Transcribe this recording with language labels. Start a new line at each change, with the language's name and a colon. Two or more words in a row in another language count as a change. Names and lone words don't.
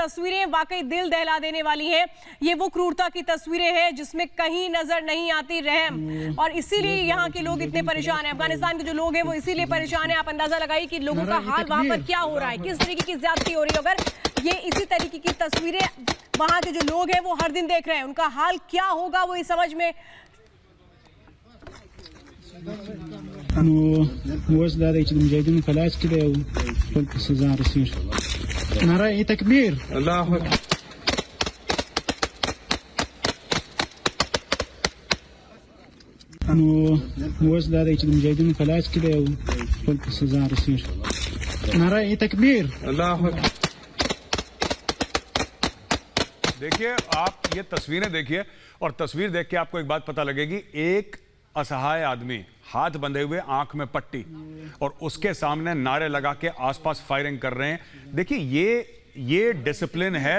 Hindi: तस्वीरें वाकई दिल दहला देने वाली हैं। ये वो क्रूरता की तस्वीरें हैं जिसमें कहीं नजर नहीं आती रहम, और इसीलिए यहाँ के लोग इतने परेशान हैं। अफगानिस्तान के जो लोग हैं वो इसीलिए परेशान है। आप अंदाजा लगाइए कि लोगों का हाल वहां पर क्या हो रहा है, किस तरीके की ज्यादती हो रही है। अगर ये इसी तरीके की तस्वीरें वहां के जो लोग हैं वो हर दिन देख रहे हैं, उनका हाल क्या होगा वो इस समझ में।
Pashto: اوس دا دی چې د مجاهدینو په لاس کې دی او خپل په سزا رسېږي. نعره تکبیر، الله اکبر. نو اوس دا دی چې د مجاهدینو په لاس کې دی او خپل په سزا رسېږي. نعره تکبیر، الله اکبر.
Hindi: देखिए, आप ये तस्वीरें देखिए और तस्वीर देख के आपको एक बात पता लगेगी। एक असहाय आदमी हाथ बंधे हुए, आंख में पट्टी, और उसके सामने नारे लगा के आसपास फायरिंग कर रहे हैं। देखिए, ये डिसिप्लिन है।